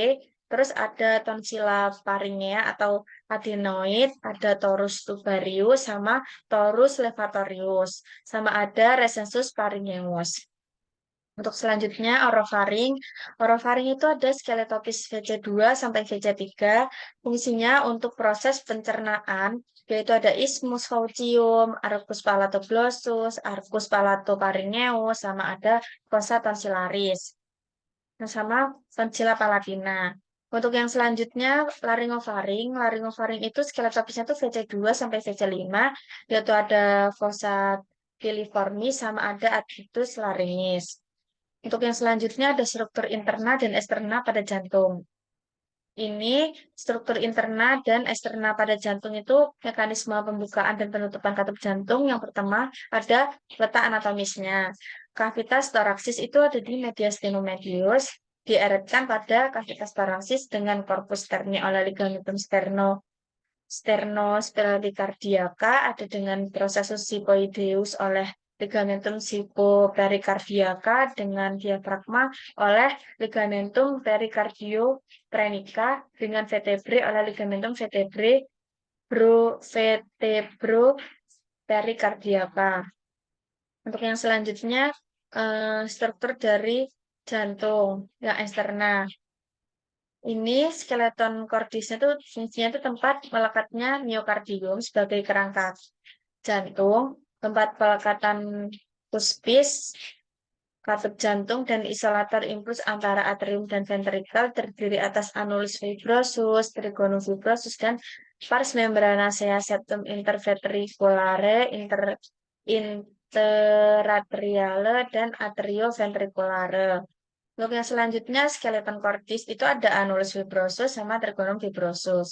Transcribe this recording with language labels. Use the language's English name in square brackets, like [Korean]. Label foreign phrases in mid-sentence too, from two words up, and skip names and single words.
[Indonesian] Terus ada tonsila faringea atau adenoid, ada [Latin] torus tubarius, [Indonesian] sama [Latin] torus levatorius. [Indonesian] Sama ada [Latin] resensus pharyngeus. [Indonesian] Untuk selanjutnya, orofaring. Orofaring itu ada skeletopis VC2 sampai VC3. Fungsinya untuk proses pencernaan, yaitu ada [Latin] isthmus faucium, arcus palatoglossus, arcus palatopharyngeus, [Indonesian] sama ada [Latin] fossa tonsillaris. [Indonesian] Nah, sama [Latin] tonsilla palatina. [Indonesian] Untuk yang selanjutnya, laringofaring. Laringofaring itu skeletopisnya tuh VC2 sampai VC5, yaitu ada [Latin] fossa piliformis [Indonesian] sama ada [Latin] adductus laryngis. [Indonesian] Untuk yang selanjutnya ada struktur interna dan eksterna pada jantung. Ini struktur interna dan eksterna pada jantung itu mekanisme pembukaan dan penutupan katup jantung. Yang pertama ada letak anatomisnya. Kavitas toraksis itu ada di [Latin] mediastinum medius, [Indonesian] dieretkan pada kavitas toraksis dengan [Latin] corpus sterni [Indonesian] oleh [Latin] ligamentum sternospiralicardiaca [Indonesian] ada dengan [Latin] processus sipoideus [Indonesian] oleh [Latin] ligamentum sipopericardiaca [Indonesian] dengan diafragma oleh [Latin] ligamentum pericardioprenica [Indonesian] dengan vertebrae oleh [Latin] ligamentum vertebropericardiaca. [Indonesian] Untuk yang selanjutnya struktur dari jantung yang eksterna. Ini skeleton cordisnya tuh fungsinya itu tempat melekatnya miokardium sebagai kerangka jantung, tempat pelekatan puspis, katup jantung, dan isolator impuls antara atrium dan ventrikel terdiri atas [Latin] annulus fibrosus, trigonum fibrosus, [Indonesian] dan [Latin] pars membranacea septum interventriculare, interatriale, [Indonesian] dan atrioventriculare. Untuk yang selanjutnya, [Latin] skeleton cordis [Indonesian] itu ada [Latin] annulus fibrosus [Indonesian] sama [Latin] trigonum fibrosus.